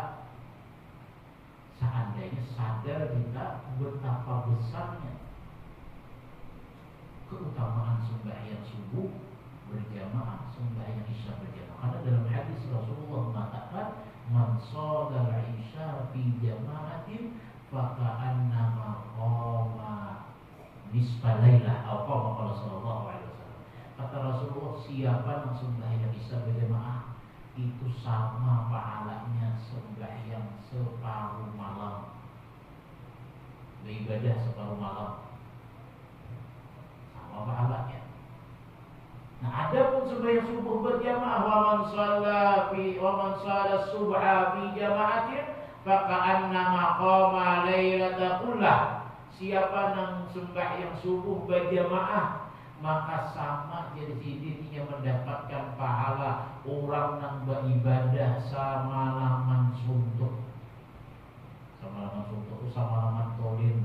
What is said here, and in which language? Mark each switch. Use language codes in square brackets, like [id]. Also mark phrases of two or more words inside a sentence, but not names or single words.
[bjn] Seandainya sadar kita betapa besarnya keutamaan sembahyang subuh berjamaah, sembahyang isya berjamaah. Karena dalam hadis Rasulullah mengatakan, [ar] من صلى العشاء في جماعة فكأنما قام نصف الليل أو قال صلى الله عليه وسلم. [bjn] Kata Rasulullah, siapa yang sembahyang isya berjamaah itu sama pahalanya sembahyang separuh malam, beribadah separuh malam, sama pahalanya. Nah, adapun sembahyang subuh berjamaah, [ar] ومن صلى الصبح في جماعة فكأنما قام الليل كله. [bjn] Siapa yang sembahyang subuh berjamaah, maka sama jadi dirinya mendapatkan pahala orang yang beribadah samalaman suntuk. Samalaman suntuk itu samalaman tolim.